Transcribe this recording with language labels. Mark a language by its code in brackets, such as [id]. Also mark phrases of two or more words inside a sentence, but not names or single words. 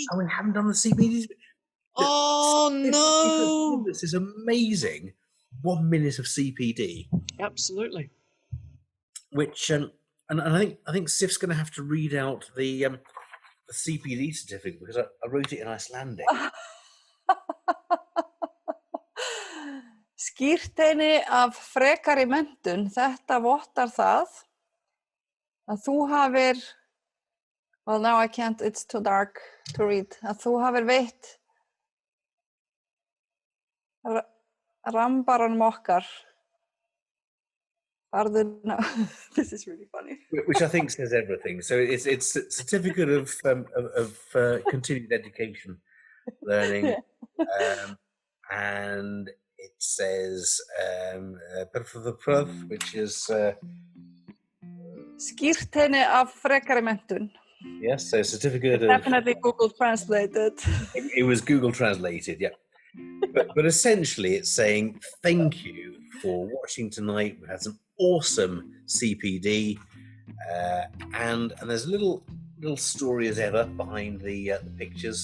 [en] Oh, we haven't done the CPD. Oh, no. This is amazing. 1 minute of CPD. Absolutely. Which, and I think Sif's going to have to read out the CPD certificate because I wrote it in Icelandic. [is] Skírteini af frekari menntun, þetta vottar það að þú hafir [en] Well, now I can't. It's too dark to read. [is] Að þú hafir veitt rambaranum okkar. [en] This is really funny. Which I think says everything. So it's a certificate of continued education, learning, and it says which is [is] Skírteini af frekari menntun. [en] yes, so certificate of Definitely Google translated. it was Google translated, yeah. But essentially, it's saying thank you for watching tonight. We had some awesome CPD, and there's a little story as ever behind the pictures.